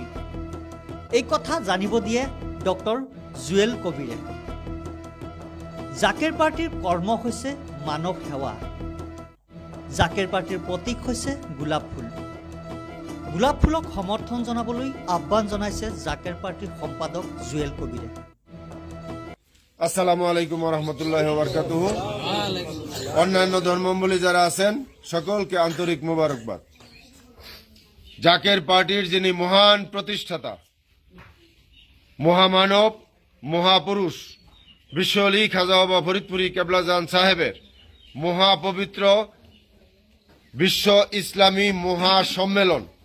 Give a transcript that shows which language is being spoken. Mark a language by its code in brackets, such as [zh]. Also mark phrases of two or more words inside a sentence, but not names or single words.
[as] এই কথা জানিব দিয়ে ডক্টৰ জুৱেল কবিৰে। জাকেৰ পাৰ্টিৰ কৰ্ম হৈছে মানৱ সেৱা। জাকেৰ পাৰ্টিৰ প্ৰতীক হৈছে গোলাপ ফুল। গোলাপ ফুলক সমৰ্থন জনাবলৈ আহ্বান জনাইছে জাকেৰ পাৰ্টিৰ সম্পাদক জুৱেল কবিৰে। [ar] السلام عليكم رحمة الله بركاته. [bn] অন্যান্য ধর্মাবলম্বী যারা আছেন সকলকে আন্তরিক মোবারকবাদ। জাকের পার্টির যিনি মহান প্রতিষ্ঠাতা, মহামানব, মহাপুরুষ বিশ্ব আলী খাজা বাবা ফরিদপুরি কেবলাজান সাহেবের মহাপবিত্র বিশ্ব ইসলামী মহাসম্মেলন